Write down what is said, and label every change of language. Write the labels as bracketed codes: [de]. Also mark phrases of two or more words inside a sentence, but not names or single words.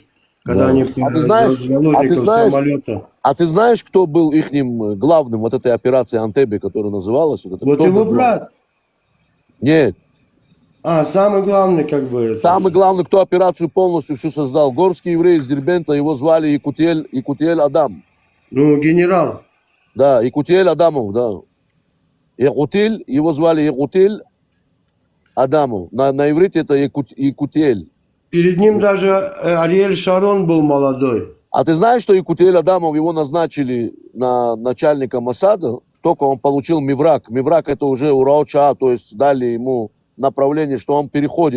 [ru] Когда они самолета. А ты знаешь, кто был ихним главным вот этой операции Антебе, которая называлась? Вот его брат? Нет. Самый главный, как бы. Самый главный, кто операцию полностью всю создал. Горский еврей из Дербента, его звали Якутиэль Адам. Ну, генерал. Да, Якутиэль Адамов, да. Якутиль, его звали Якутиль Адамов. На иврите это Якутиэль. Перед ним даже Ариэль Шарон был молодой. А ты знаешь, что Якутиэль Адамов, его назначили на начальника Моссада, только он получил миврак. Миврак это уже ураоча, то есть дали ему направление, что он переходит.